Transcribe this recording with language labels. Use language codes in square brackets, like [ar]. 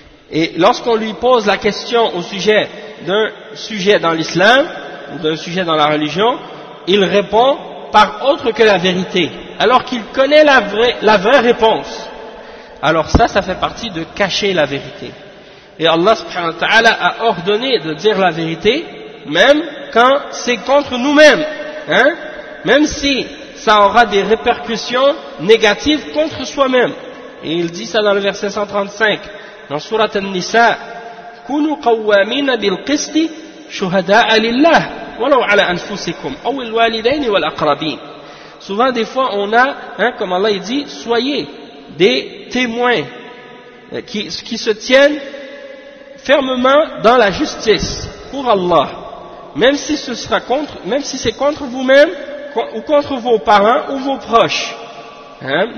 [fr] Et lorsqu'on lui pose la question au sujet d'un sujet dans l'islam ou d'un sujet dans la religion, il répond par autre que la vérité, alors qu'il connaît la vraie réponse. Alors ça fait partie de cacher la vérité. Et Allah subhanahu wa ta'ala a ordonné de dire la vérité, même quand c'est contre nous-mêmes, hein? Même si ça aura des répercussions négatives contre soi-même. Et il dit ça dans le verset 135, dans Surat An-Nisa, [ar] كُنُوا قَوَّامِينَ بِالْقِسْطِ شُهَدَاءَ لِلَّهِ وَلَوْ عَلَىٰ أَنفُسِكُمْ أَوْ الْوَالِدَيْنِ وَالْأَقْرَبِينَ. [fr] Souvent des fois on a, hein, comme Allah il dit, soyez des témoins qui se tiennent fermement dans la justice pour Allah, même si ce sera contre, même si c'est contre vous-même ou contre vos parents ou vos proches, hein?